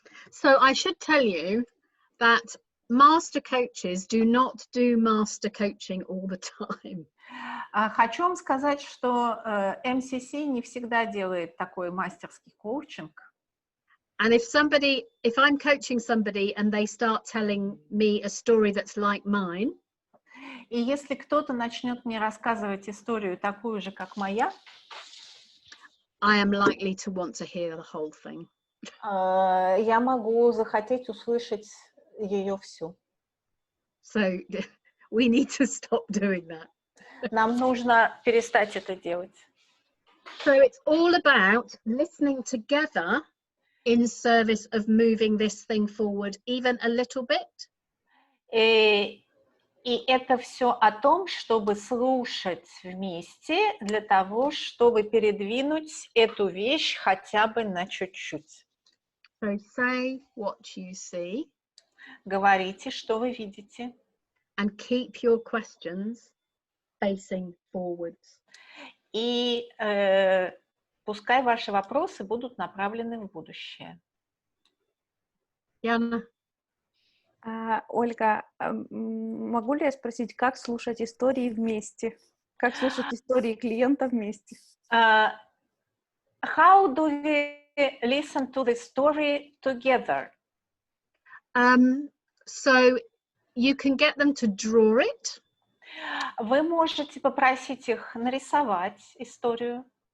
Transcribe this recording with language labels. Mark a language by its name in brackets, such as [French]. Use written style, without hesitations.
[English] So I should tell you that master coaches do not do master coaching all the time. [Russian] Хочу вам сказать, что MCC не всегда делает такой мастерский коучинг. [English] And if I'm coaching somebody and they start telling me a story that's like mine, [Russian] и если кто-то начнет мне рассказывать историю такую же, как моя, [English] I am likely to want to hear the whole thing. [Russian] Я могу захотеть услышать ее всю. [English] So we need to stop doing that. [Russian] Нам нужно перестать это делать. [English] So it's all about listening together in service of moving this thing forward even a little bit. [Russian] И это все о том, чтобы слушать вместе для того, чтобы передвинуть эту вещь хотя бы на чуть-чуть. [English] So say what you see. [Russian] Говорите, что вы видите. [English] And keep your questions facing forwards. [Russian] И пускай ваши вопросы будут направлены в будущее. Яна? Ольга, могу ли я спросить, как слушать истории вместе? Как слушать истории клиента вместе? [English] How do we listen to the story together? So you can get them to draw it. [Russian] Вы можете попросить их нарисовать историю.